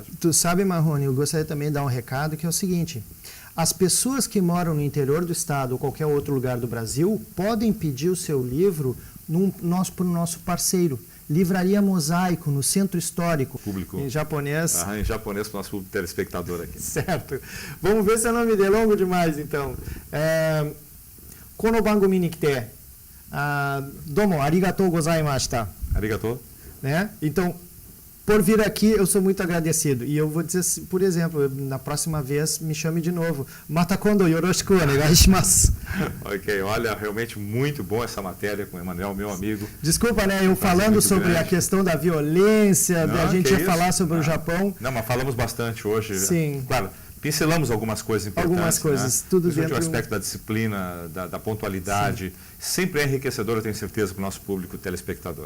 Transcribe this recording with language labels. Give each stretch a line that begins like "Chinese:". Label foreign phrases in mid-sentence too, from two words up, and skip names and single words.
Portuguese: Tu sabe, Marrone, eu gostaria também de dar um recado que é o seguinte: as pessoas que moram no interior do estado ou qualquer outro lugar do Brasil podem pedir o seu livro para o nosso parceiro, Livraria Mosaico, no Centro Histórico. Público. Em japonês. Em japonês para o nosso público telespectador aqui. Certo. Vamos ver se eu não me delongo demais, então.
Japanese: この番組に来て、どうもありがとうございました. Arigatou.
Portuguese: Né? Então, por vir aqui, eu sou muito agradecido. E eu vou dizer, assim, por exemplo, na próxima vez, me chame de novo.
Japanese: また今度よろしくお願いします.
Portuguese: Ok, olha, realmente muito bom essa matéria com o Emanuel, meu amigo. Desculpa, né? Eu falando sobre a questão da violência, Não, a gente ia isso? falar sobre o Japão. Não, mas falamos bastante hoje. Sim. Claro, pincelamos algumas coisas importantes. Algumas coisas, tudo principalmente dentro o aspecto da disciplina, da pontualidade. Sempre é enriquecedor, eu tenho certeza, para o nosso público telespectador.